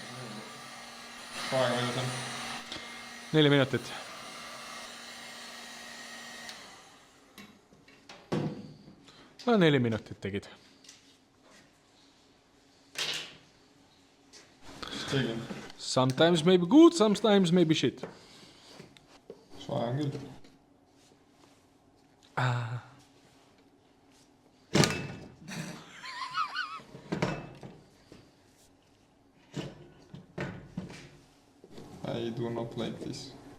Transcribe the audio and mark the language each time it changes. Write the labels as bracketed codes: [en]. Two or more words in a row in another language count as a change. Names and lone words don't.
[et] Kaega kuidas on? 4 minutit. No 4 minutit tegid. Tegin. [en] Sometimes maybe good, sometimes maybe shit. [et] Soe on küll. [en] I do not like this.